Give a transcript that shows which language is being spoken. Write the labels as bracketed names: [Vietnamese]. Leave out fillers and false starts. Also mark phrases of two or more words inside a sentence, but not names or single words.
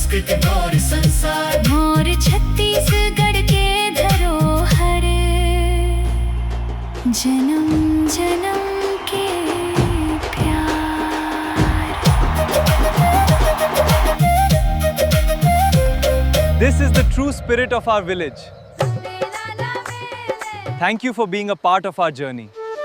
[Chhattisgarhi] एक गौर संसार। मोर छत्तीसगढ़ के धरोहर, जन्म जन्म के प्यार। [English] This is the true spirit of our village. Thank you for being a part of our journey.